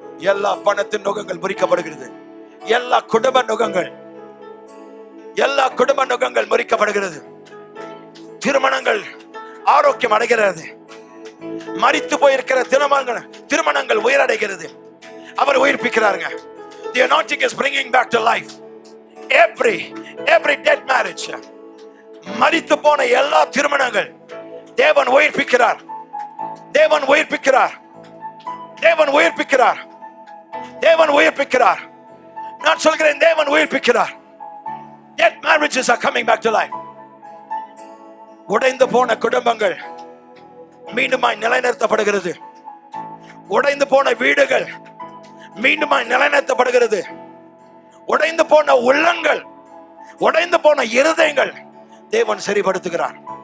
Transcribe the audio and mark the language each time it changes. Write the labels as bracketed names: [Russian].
[Tamil] எல்லா பணத்தின் நுகங்கள் முறிக்கப்படுகிறது. எல்லா குடும்ப நுகங்கள், எல்லா குடும்ப நுகங்கள் முறிக்கப்படுகிறது. திருமணங்கள் ஆரோக்கியம் அடைகிறது. மரித்து போயிருக்கிற திருமணங்கள் உயிரடைகிறது. அவர் உயிர்ப்பிக்கிறாருங்க. [English] The anointing is bringing back to life every dead marriage. [Tamil] மரித்து போன எல்லா திருமணங்கள் தேவன் உயிர்ப்பிக்கிறார். தேவன் உயிர்ப்பிக்கிறார். தேவன் உயிர்ப்பிக்கிறார். தேவன் உயிர்ப்பிக்கிறார். நான் சொல்கிறேன், தேவன் உயிர்ப்பிக்கிறார். [English] Dead marriages are coming back to life. [Tamil] உடைந்து போன குடும்பங்கள் மீண்டுமாய் நிலைநிறுத்தப்படுகிறது. உடைந்து போன வீடுகள் மீண்டுமாய் நிலைநிறுத்தப்படுகிறது. உடைந்து போன உள்ளங்கள், உடைந்து போன இருதயங்கள் தேவன் சரிப்படுத்துகிறார்.